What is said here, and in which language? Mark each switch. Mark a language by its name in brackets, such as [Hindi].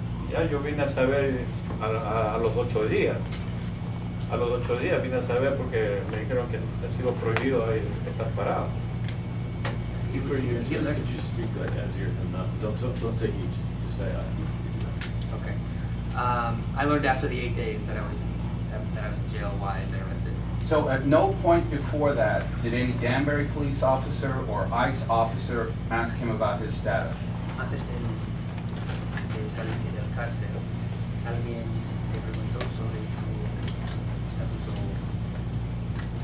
[Spanish] Ya yo vine a saber a los 8 días. A los 8 días vine a saber porque me dijeron que ha sido prohibido ahí estar parado. [English] For you, could you speak like as you're not? Don't say he. Just say I. Okay. I learned after the 8 days that I was in jail. Why I'd been arrested. So at no point before that did any Danbury police officer or ICE officer ask him about his status? [Spanish] Antes de salir de la cárcel, alguien te preguntó sobre tu estatus.